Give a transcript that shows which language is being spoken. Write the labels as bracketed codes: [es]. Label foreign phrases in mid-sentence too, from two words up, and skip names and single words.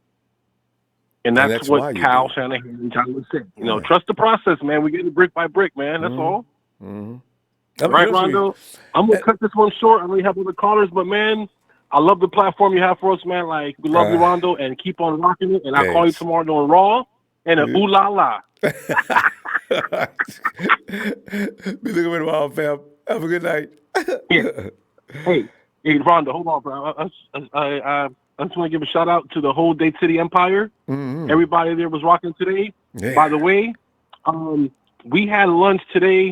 [en] And that's what Kyle Shanahan and John was saying. You know, trust the process, man. We get it brick by brick, man. That's all. Mm-hmm. All right, Rondo. I'm going to cut this one short. I'm going to have other callers, but, man, I love the platform you have for us, man. Like, we love you, Rondo, and keep on rocking it. And I'll call you tomorrow doing Raw and a ooh la la. Be looking at tomorrow, fam. Have a good night. Yeah. Hey, Rhonda, hold on, bro. I just want to give a shout out to the whole Dade City Empire. Mm-hmm. Everybody there was rocking today. Yeah. By the way, we had lunch today.